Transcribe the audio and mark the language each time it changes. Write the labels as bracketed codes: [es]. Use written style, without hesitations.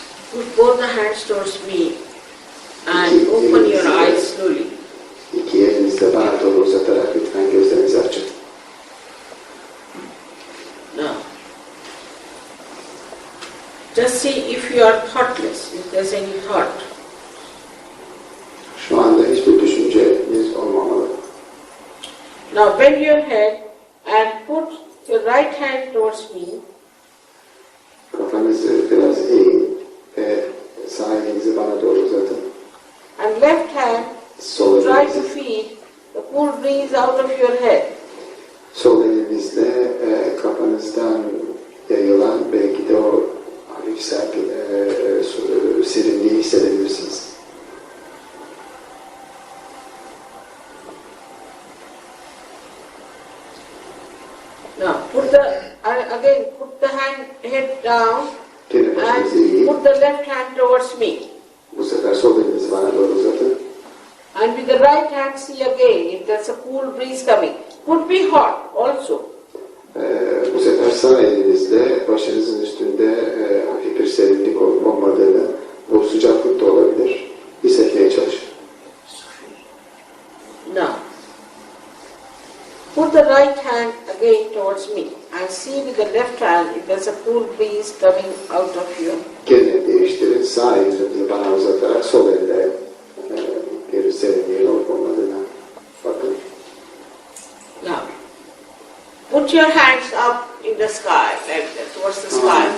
[en] Put both the hands towards me and open your eyes slowly. [tr] İki elinizi de bana doğru uzatarak lütfen gözlerinizi açın. [en] Now, just see if you are thoughtless, if there's any thought. [tr] Şu anda hiçbir düşünceniz olmamalı. [en] Now bend your head and put your right hand towards me [tr] Kafanızı biraz eğin ve sağ elinizi bana doğru uzatın. [en] and left hand [tr] Sol [en] try to [tr] elinizle, [en] feed the cool breeze out of your head. [tr] sol elinizle kafanızdan yayılan belki de o hafif serinliği hissedebilirsiniz. [en] Now put the head down [tr] Gene başınızı [en] and [tr] eğin. [en] put the left hand towards me. [tr] Bu sefer sol elinizi bana doğru uzatın. [en] And with the right hand see again if there's a cool breeze coming. Could be hot also. [tr] Bu sefer sağ elinizle başınızın üstünde hafif bir serinlik olup olmadığını, bu sıcaklık da olabilir, hissetmeye çalışın. [en] Now, put the right hand again towards me and see with the left hand if there's a cool breeze coming out of you. [tr] Gene değiştirin, sağ elinizi bana uzatarak sol elde bir serinliğin olup olmadığına bakın. [en] Put your hands up in the sky, like that, towards the sky.